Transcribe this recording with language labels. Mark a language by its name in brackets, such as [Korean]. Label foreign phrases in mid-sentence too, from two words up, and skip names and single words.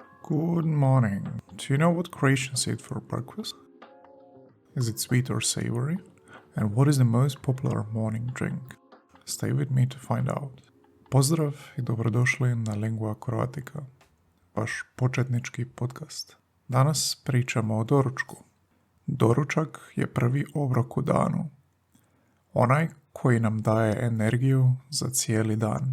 [English] Good morning. Do you know what Croatians eat for breakfast? Is it sweet or savory? And what is the most popular morning drink? Stay with me to find out. [Croatian] Pozdrav i dobrodošli na Lingua Croatica, vaš početnički podcast. Danas pričamo o doručku. Doručak je prvi obrok u danu. Onaj koji nam daje energiju za cijeli dan.